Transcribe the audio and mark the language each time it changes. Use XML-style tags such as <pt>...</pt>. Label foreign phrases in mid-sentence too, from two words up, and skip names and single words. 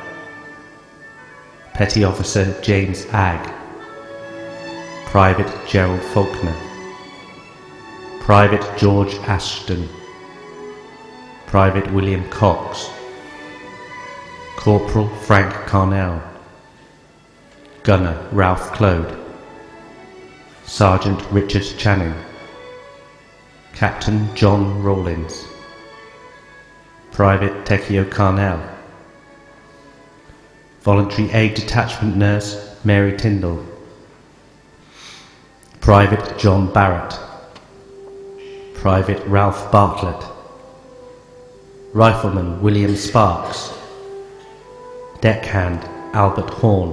<en>Petty Officer James Agg, Private Gerald Faulkner, Private George Ashton, Private William Cox, Corporal Frank Carnell, Gunner Ralph Clode, Sergeant Richard Channing, Captain John Rawlins, Private Tecchio Carnell, Voluntary Aid Detachment Nurse Mary Tyndall. Private John Barrett. Private Ralph Bartlett. Rifleman William Sparks. Deckhand Albert Horn.</en>